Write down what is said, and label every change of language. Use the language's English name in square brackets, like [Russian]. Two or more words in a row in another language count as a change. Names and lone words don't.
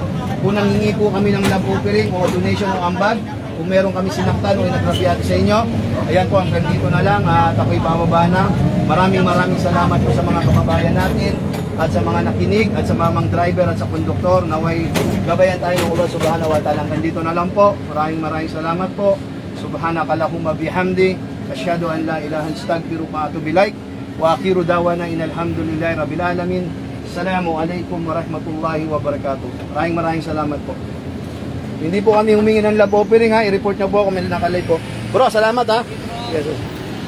[Filipino] Kung nangingi po kami ng [English] love offering [Filipino] o donation o ambag, kung meron kami sinaktan o inagrabyado sa inyo, ayan po, hanggang dito na lang at ako'y bababa na. Maraming salamat po sa mga kababayan natin at sa mga nakinig at sa mamang driver at sa konduktor. Naway gabayan tayo ng Allah [Arabic] سبحانه وتعالى. [Filipino] Hanggang dito na lang po. Maraming salamat po. [Arabic] سبحانك اللهم بحمدك أشهد أن لا إله إلا أنت أستغفرك وأتوب إليك. وآخر دعوانا إن الحمد لله رب العالمين السلام عليكم ورحمة الله وبركاته. [Filipino] Maraming salamat po. Hindi po kami humingi ng [English] love offering [Filipino] ha. I-report nyo po kung may nakalive po. Bro, salamat ha. Yes,